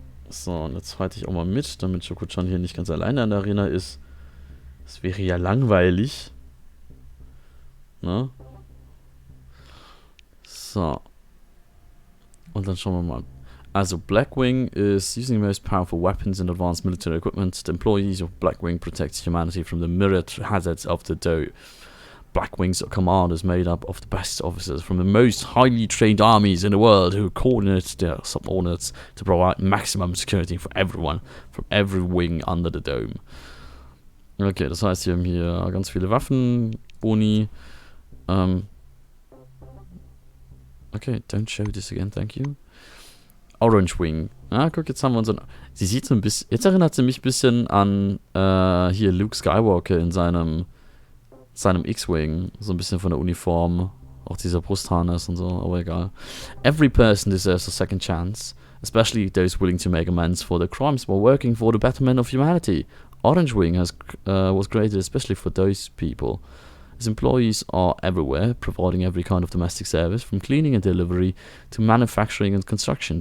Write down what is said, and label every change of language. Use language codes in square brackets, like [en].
[de] So, und jetzt halte ich auch mal mit, damit Schokochan hier nicht ganz alleine an der Arena ist. Das wäre ja langweilig. Ne? So. Und dann schauen wir mal. [en] Also, Blackwing is using the most powerful weapons and advanced military equipment. The employees of Blackwing protect humanity from the myriad hazards of the Dome. Blackwing's command is made up of the best officers from the most highly trained armies in the world who coordinate their subordinates to provide maximum security for everyone from every wing under the Dome. [de] Okay, das heißt, wir haben hier ganz viele Waffen, Boni. [en] Okay, don't show this again, thank you. Orange Wing. [de] Ah, guck, jetzt haben wir unseren... Sie sieht so ein bisschen... Jetzt erinnert sie mich ein bisschen an hier Luke Skywalker in seinem X-Wing. So ein bisschen von der Uniform. Auch dieser Brustharness und so, aber egal. [en] Every person deserves a second chance. Especially those willing to make amends for their crimes while working for the betterment of humanity. Orange Wing was created especially for those people. Its employees are everywhere, providing every kind of domestic service, from cleaning and delivery to manufacturing and construction.